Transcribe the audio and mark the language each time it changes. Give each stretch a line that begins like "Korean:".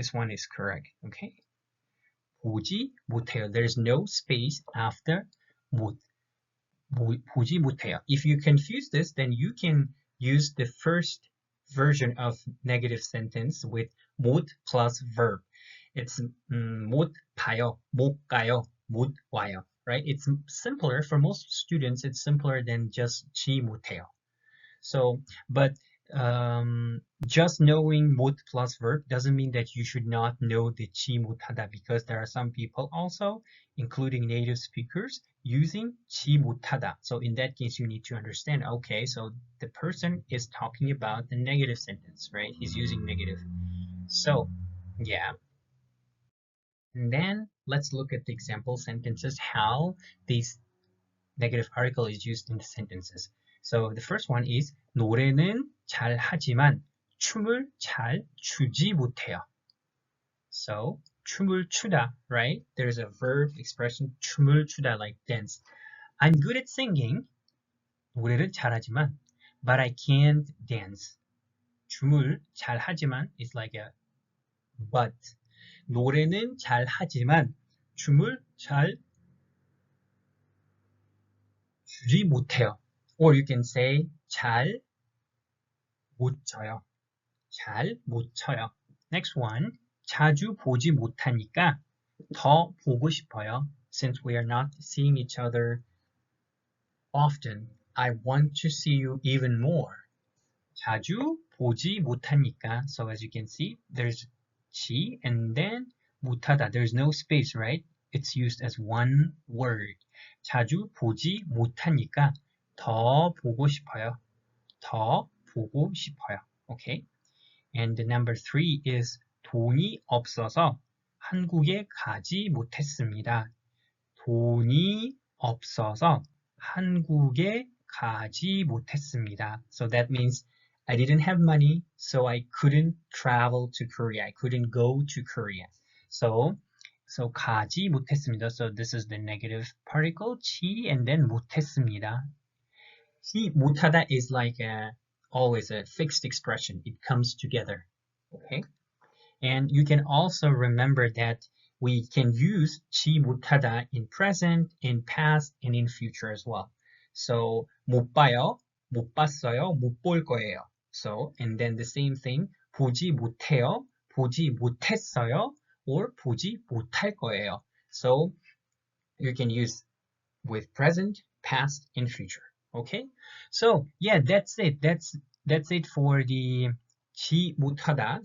English: This one is correct. Okay?
Korean: 보지 못해요.
English: There's no space after 못.
Korean: 보지 못해요.
English: If you confuse this, then you can use the first version of negative sentence with 못 plus verb. It's
Korean: 못 봐요, 못 가요, 못 와요,
English: right? It's simpler for most students. It's simpler than just
Korean: 지 못해요.
English: So, but just knowing 못 plus verb doesn't mean that you should not know the 지 못하다, because there are some people also, including native speakers, using 지 못하다. So in that case, you need to understand, okay, so the person is talking about the negative sentence, right? He's using negative. So, yeah. And then let's look at the example sentences, how this negative article is used in the sentences. So the first one is
Korean: 노래는 잘 하지만 춤을 잘 추지 못해요.
English: So
Korean: 춤을 추다,
English: right? There's a verb expression 춤을 추다, like dance. I'm good at singing.
Korean: 노래를 잘하지만
English: but I can't dance.
Korean: 춤을 잘 하지만
English: it's like a but.
Korean: 노래는 잘 하지만 춤을 잘 추지 못해요.
English: Or you can say
Korean: 잘 못 춰요. 잘 못 춰요.
English: Next one.
Korean: 자주 보지 못하니까 더 보고 싶어요.
English: Since we are not seeing each other often, I want to see you even more.
Korean: 자주 보지 못하니까.
English: So as you can see, there's 지 and then 못하다. There's no space, right? It's used as one word.
Korean: 자주 보지 못하니까 더 보고 싶어요. 더 보고 싶어요.
English: Okay? And the number 3 is
Korean: 돈이 없어서 한국에 가지 못했습니다. 돈이 없어서 한국에 가지 못했습니다.
English: So that means I didn't have money, so I couldn't travel to Korea. I couldn't go to Korea. So
Korean: 가지 못했습니다.
English: So this is the negative particle, 지, and then
Korean: 못했습니다.
English: 지 못하다 is like always a fixed expression. It comes together. Okay? And you can also remember that we can use 지 못하다 in present, in past, and in future as well.
Korean: So 못 봐요, 못 봤어요, 못 볼 거예요.
English: So, and then the same thing,
Korean: 보지 못해요, 보지 못했어요, or 보지 못할 거예요.
English: So you can use with present, past, and future. Okay? So yeah, that's it. That's it for the 지 못하다.